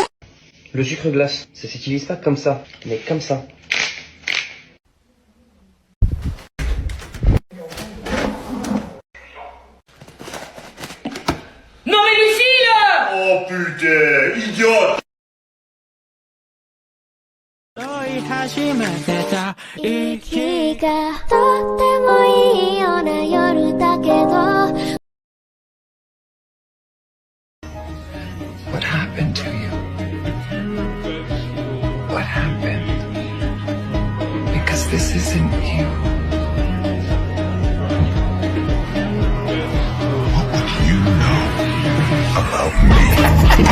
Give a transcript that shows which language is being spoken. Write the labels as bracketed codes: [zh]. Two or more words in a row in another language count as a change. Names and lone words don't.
[fr] Le sucre glace, ça s'utilise pas comme ça, mais comme ça. Non mais Lucille! Oh putain, idiote! [ja] 息がとってもいいような夜だけど [en] What happened to you? What happened? Because this isn't you. What would you know about me?